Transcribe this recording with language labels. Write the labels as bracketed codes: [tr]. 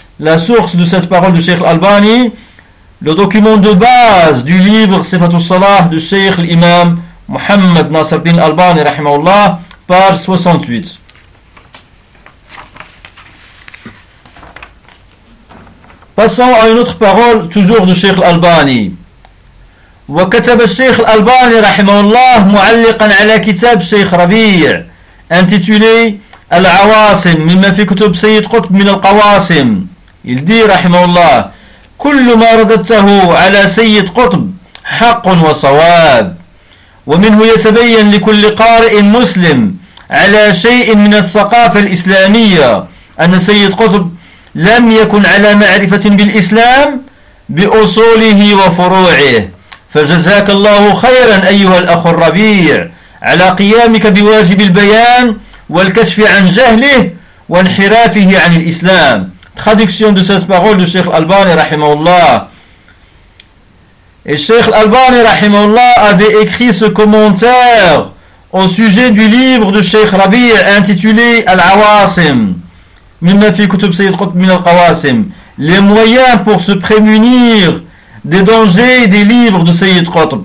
[fr] La source de cette parole du Cheikh Albani, le document de base du livre Sifatul Salah du Cheikh l'Imam Mohammed Nasser bin Albani, rahimahullah, page 68. Passons à une autre parole, toujours du Cheikh Al-Albani. [ar] وكتب الشيخ الألباني رحمه الله معلقا على كتاب الشيخ ربيع intitulé العواصم مما في كتب سيد قطب من القواسم. [fr] Il dit, [ar] رحمه الله, كل ما رددته على سيد قطب حق وصواب, ومنه يتبين لكل قارئ مسلم على شيء من الثقافة الإسلامية أن سيد قطب لم يكن على معرفة بالإسلام بأصوله وفروعه. فجزاك الله خيرا أيها الأخ الربيع على قيامك بواجب البيان والكشف عن جهله وانحرافه عن الإسلام. [fr] Traduction de cette parole du Cheikh Albani rahimahullah. Et Cheikh Albani rahimahullah avait écrit ce commentaire au sujet du livre de Cheikh Rabi intitulé Al-Awasim Mimma fi kutub Sayyid Qutb min al-Qawasim, les moyens pour se prémunir des dangers des livres de Sayyid Qutb.